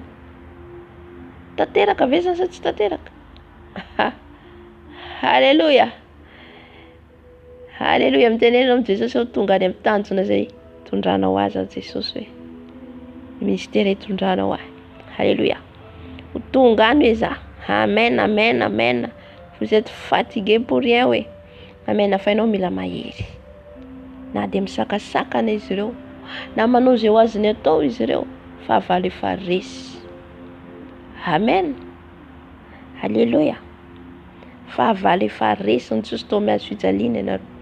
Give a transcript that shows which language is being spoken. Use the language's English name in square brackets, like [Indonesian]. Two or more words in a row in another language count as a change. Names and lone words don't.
[Malagasy] Tanteraka ve zany sa tsy tanteraka? Alléluia. Alléluia. Mitenenao amin'ny Jesosy ho tonga any amin'ny tanjona zay tondranao azy Jesosy hoe ministère tondranao ahy. Alléluia. Ho tonga any hoe za. Amen, amen, amen. [French] Vous êtes fatigué pour rien [Malagasy] hoe. Amen. Fa ianao mila mahery. Na dia misakasakana izy ireo, na manao zay ho azony atao izy ireo, fahavalo efa resy. Amen. Alléluia. Fahavalo efa resy ny Jesosy tao miazo fijaliana ianareo.